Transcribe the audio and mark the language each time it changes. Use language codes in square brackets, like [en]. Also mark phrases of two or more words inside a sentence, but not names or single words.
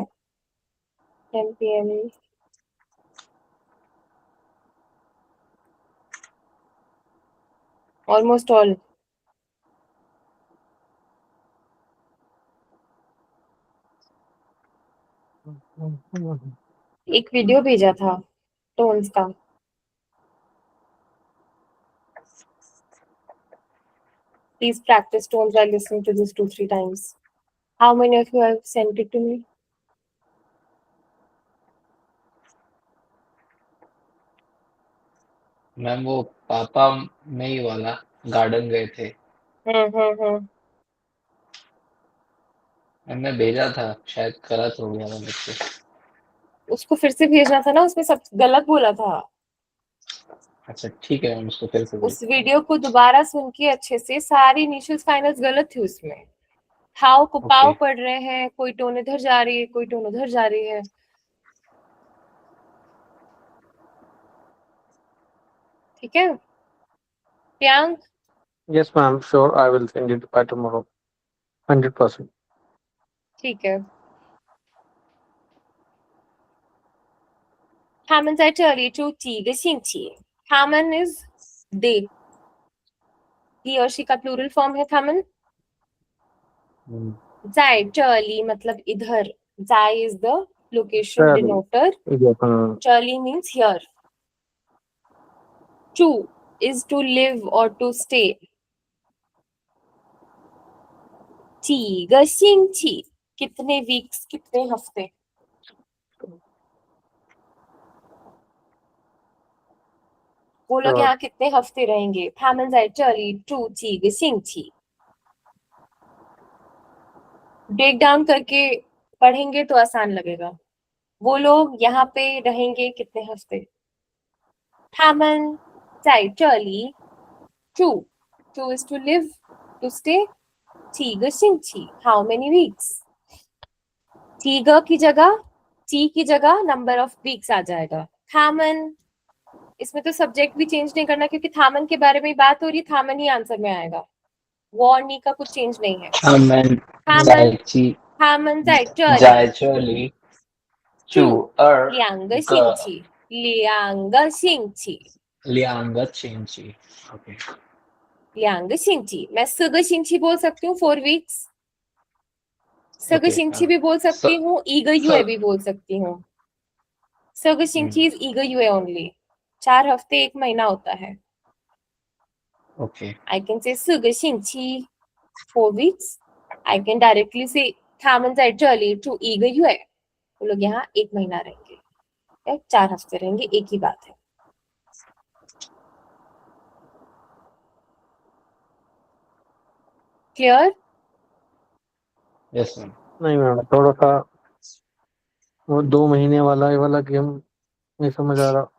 [en] 10 PM almost all. [hi] एक वीडियो भेजा था टोन्स का। [en] Please practice tones while listening to this 2-3 times. How many of you have sent it to me? [hi] मैम वो पापा में ही वाला गार्डन गए थे, मैंने भेजा था, शायद गलत हो गया था मुझसे। उसको फिर से भेजना था ना, उसमें सब गलत बोला था। अच्छा ठीक है मैम, उसको फिर से उस वीडियो को दोबारा सुन के अच्छे से, सारी [en] initials finals [hi] गलत थी उसमें। हाउ को पाव ओके। पढ़ रहे हैं, कोई टोन इधर जा रही है, कोई टोन उधर जा रही है। ठीक है प्रियांक? [en] Yes, ma'am. Sure, I will send it by tomorrow. 100%. [hi] ठीक है। [zh] 他们在这里住几个星期。 [en] 他们 is they. He or she का plural form है 他们. [zh] 在这里 [hi] मतलब इधर. [en] 在 is the location [hi] चली। [en] denoter. [hi] हाँ, [en] 这里 means here. To is to live or to stay. [zh] 几个星期 [hi] कितने weeks कितने हफ्ते. वो लोग [en] Sure. [hi] यहाँ कितने हफ्ते रहेंगे. [zh] 他们在这里住几个星期. [en] break down [hi] करके पढ़ेंगे तो आसान लगेगा. वो लोग यहाँ पे रहेंगे कितने हफ्ते. [zh] 他们在这里住 [en] to is to live to stay [zh] 几个星期 [en] how many weeks. [hi] 几个 की जगह 几 की जगह [en] number of weeks [hi] आ जाएगा. 他们 इसमें तो सब्जेक्ट भी चेंज नहीं करना क्योंकि थामन के बारे में बात हो रही. थामन ही आंसर में आएगा. वो और नी का कुछ चेंज नहीं है. [zh] 他们他们在这里在这里住两个星期. 两个星期. 两个星期 OK 两个星期. [hi] मैं [zh] 4个星期 [hi] बोल सकती हूँ 4 weeks. [zh] 4 个星期 [hi] भी बोल सकती हूँ. [zh] 一个月 [hi] भी बोल सकती हूँ. [zh] 4 个星期 [hi] is [zh] 一个月 [hi] only. 4 हफ्ते 1 महीना होता है. OK [en] I can say [zh] 4 个星期 [en] 4 weeks. I can directly say [zh] 他们在这里住1个月. [hi] वो लोग यहाँ 1 महीना रहेंगे. 4 हफ्ते रहेंगे. एक ही बात है. क्लियर? [en] yes ma'am [hi] नहीं मैम, थोड़ा सा वो 2 महीने वाला ये वाला गेम नहीं समझ आ रहा.